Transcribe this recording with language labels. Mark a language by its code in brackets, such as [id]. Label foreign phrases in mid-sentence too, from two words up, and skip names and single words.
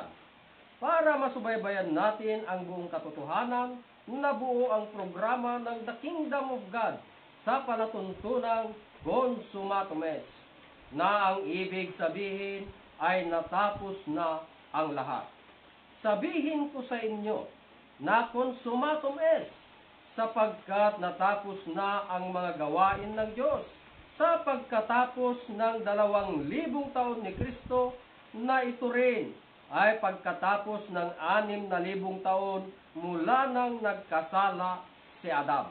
[tl] Para masubaybayan natin ang buong katotohanan, nabuo ang programa ng The Kingdom of God sa palatuntunang Consummatum Est, na ang ibig sabihin ay natapos na ang lahat. Sabihin ko sa inyo na [la] consummatum est, [tl] sapagkat natapos na ang mga gawain ng Diyos sa pagkatapos ng 2,000 taon ni Kristo, na ito rin ay pagkatapos ng 6,000 taon mula nang nagkasala si Adam.